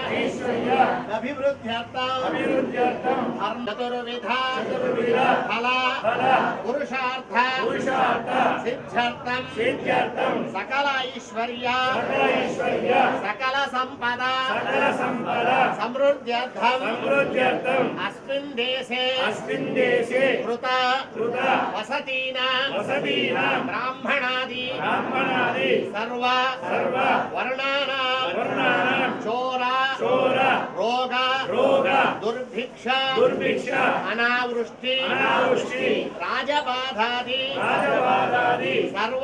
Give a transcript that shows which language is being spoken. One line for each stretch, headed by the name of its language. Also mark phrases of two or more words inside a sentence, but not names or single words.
Sanskrit: अभिवृद्ध्यर्थं चतुर्विध फल पुरुषार्थ सिद्ध्यर्थं सकल ऐश्वर्य सकल संपद समृद्ध्यर्थं अस्मिन् देशे कृत वसतीनां ब्राह्मणादि सर्व वर्णानां चोर रोग दुर्भिक्ष अनावृष्टि राजबाधादि सर्व